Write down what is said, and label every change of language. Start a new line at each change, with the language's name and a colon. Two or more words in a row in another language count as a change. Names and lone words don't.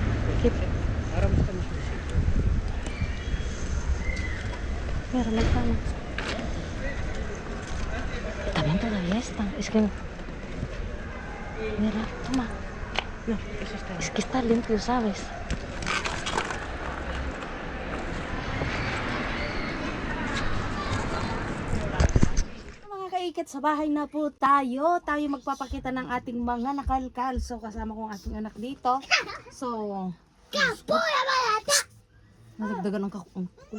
Spanish: ¿Qué? Ahora buscamos un sitio. Mira, no está. Está bien todavía esta. Es que... Mira, toma. No, eso está bien. Es que está limpio, ¿sabes?
Filipino: Mga kaikit, sa bahay na po tayo. Tayo magpapakita ng ating mga nakalkal. So, kasama ko ang ating anak dito. So... Nadagdagan ng kulit.